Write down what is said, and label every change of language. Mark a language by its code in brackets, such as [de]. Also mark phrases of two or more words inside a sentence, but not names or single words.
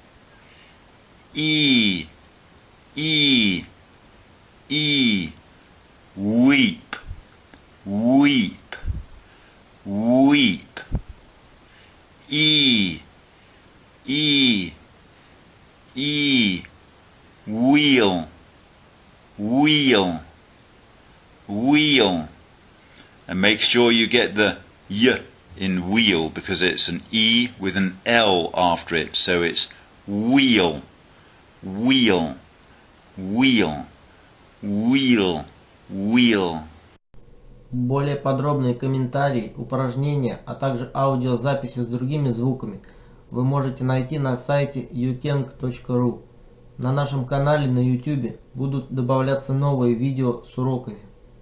[en] E, E, E, weep, weep, weep. E, E, E, wheel, wheel, wheel. And make sure you get the y in wheel because it's an E with an L after it. So it's wheel, wheel, wheel, wheel, wheel. [ru] Более подробные комментарии, упражнения, а также аудиозаписи с другими звуками вы можете найти на сайте ukeng.ru. На нашем канале на YouTube будут добавляться новые видео с уроками.